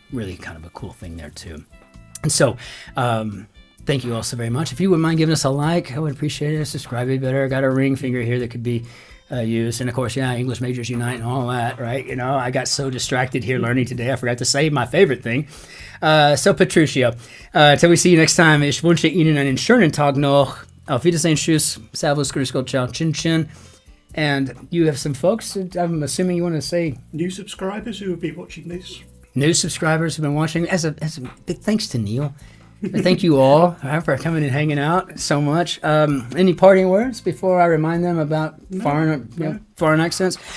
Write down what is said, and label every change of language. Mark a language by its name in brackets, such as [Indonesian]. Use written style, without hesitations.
[English] Really kind of a cool thing there too. And so, thank you all so very much. If you wouldn't mind giving us a like, I would appreciate it. Subscribe be better. I got a ring finger here that could be used. And of course, English Majors Unite and all that, right? I got so distracted here learning today, I forgot to say my favorite thing. So, Patricia, till we see you next time, [German] ich wünsche Ihnen einen schönen Tag noch. Auf Wiedersehen, tschüss, servus, grüß Gott, ciao, Cin-Cin. [English] And you have some folks, I'm assuming you want to say... New subscribers who will be watching this. New subscribers who've been watching. As a big thanks to Neil. Thank you all for coming and hanging out so much. Any parting words before I remind them about foreign accents?